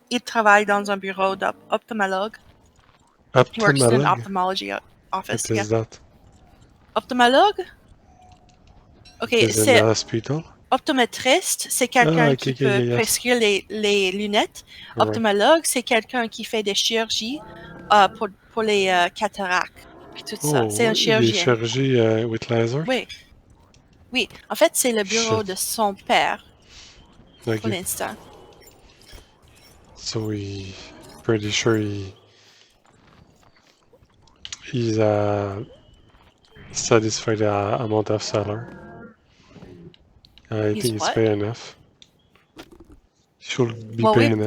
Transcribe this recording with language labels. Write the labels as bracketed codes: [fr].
[fr] il travaille dans un bureau d'ophthalmologue. [en] He works in an ophthalmology office. What is that? [fr] Ophthalmologue? Okay, [en] Is in [fr] c'est [en] the hospital? [fr] optométriste, c'est quelqu'un qui peut prescrire les lunettes. [en] Right. [fr] Ophthalmologue, c'est quelqu'un qui fait des chirurgies pour les cataractes. Puis tout ça. C'est un chirurgien. Des chirurgies [en] with laser? [fr] Oui. En fait, c'est le bureau de son père. [en] Okay. [fr] Pour l'instant. [en] So pretty sure he's satisfied the amount of salary. I think it's fair enough. Should be paying enough.